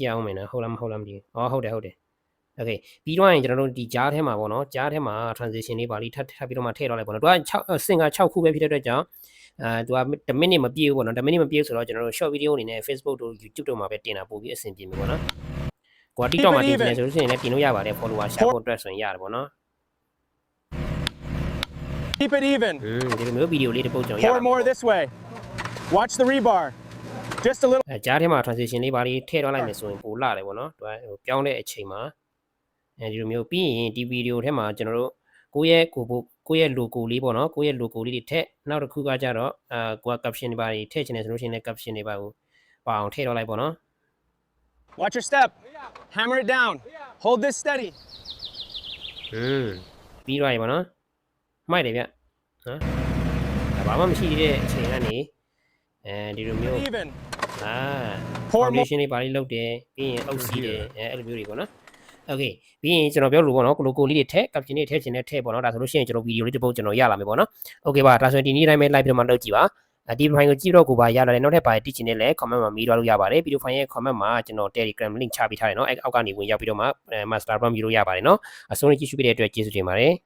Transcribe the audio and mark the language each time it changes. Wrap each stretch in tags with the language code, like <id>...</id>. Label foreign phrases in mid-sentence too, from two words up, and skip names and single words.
<my>ည့်အောင်မယ်နော်ဟုတ်လားမဟုတ်လားမသိဘူးဟုတ်တယ်okay ပြီးတော့ရင်ကျွန်တော်တို့ဒီကြားထဲမှာပေါ့နော်ကြားထဲမှာ transition လေးပါလိထပ်ပြီးတော့မှထည့်တော့လိုက်ပေါ့နော်သူက6စင်က6ခုပဲဖြစ်တဲ့အတွက်ကြောင့်သူက1 minute မပြည့်ဘူးပေါ့နော်1 minute မပြည့်ဆိုတော့ကျွန်တော်တို့</my> <en>short video</en> <my>အနေနဲ့ Facebook တို့ YouTube တို့မှာပဲတင်တာပို့ပြီးအဆင်ပြေပြီပေါ့နော်ကိုက TikTok မှာတင်နေဆိုလို့ရှိရင်လည်းတင်လို့ရပါတယ်</my> <en>follower share</en> <my>ဖို့အတွက်ဆိုရင်ရတယ်ပေါ့နော်</my> <en>Keep it even</en> <my>ဒီလိုမျိုးဗီဒီယိုလေးတစ်ပုတ်ကျွန်တော်ရ</my> <en>pour more this way watch the rebar just a little</en> <my>ကြားထဲမှာ transition လေးပါလိထည့်တော့လိုက်မယ်ဆိုရင်ပိုလာတယ်ပေါ့နော်သူကပြောင်းတဲ့အချိန်မှာဒီလိုမျိုးပြီးရင်ဒီဗီဒီယိုထဲမှာကျွန်တော်တို့ကိုယ့်ရဲ့ logo လေးပေါ့နော်ကိုယ့်ရဲ့ logo လေးတွေထည့်နောက်တစ်ခုကကြတော့ကိုက caption တွေပါထည့်ချင်တယ်ဆိုလို့ရှိရင်လည်း caption တွေပါကိုပါအောင်ထည့်တော့လိုက်ပေါ့နော်</my> <en>watch your step hammer it down hold this steady</en> <my>ပြီးသွားပြီပေါ့နော်မိုက်တယ်ဗျနော်ဒါဘာမှမရှိသေးတဲ့အချိန်ကနေဒီလိုမျိုးfoundation တွေပါလိလုပ်တယ်ပြီးရင်အု ပ်စီးတယ်အဲ့လိုမျိုးတွေပေါ့နော်okay ပြီးရင်ကျွန်တော်ပြောလို့ပေါ့နော် logo လေးတွေထည့် caption တွေထည့်ချင်တဲ့ထည့်ပေါ့နော်ဒါဆိုလို့ရှိရင်ကျွန်တော်ဗီဒီယိုလေးတစ်ပုတ်ကျွန်တော်ရလာမယ်ပေါ့နော် okay ပါဒါဆိုရင်ဒီနေ့တိုင်းပဲ live ပြီးတော့မှလုပ်ကြည့်ပါဒီ file ကိုကြည့်တော့ကိုပါရလာတယ်နောက်ထပ်ပါတိကျင်နေလဲ comment မှာမေးသွားလို့ရပါတယ်ပြီးတော့ file ရဲ့ comment မှာကျွန်တော်</my> <en>Telegram link</en> <my>ချပေးထားတယ်เนาะအဲ့အောက်ကနေဝင်ရောက်ပြီးတော့မှ</my> <en>master prompt</en> <my>ယူလို့ရပါတယ်เนาะအဆုံးလေးကြည့်ရှုပေးတဲ့အတွက်ကျေးဇူးတင်ပါတယ်</my>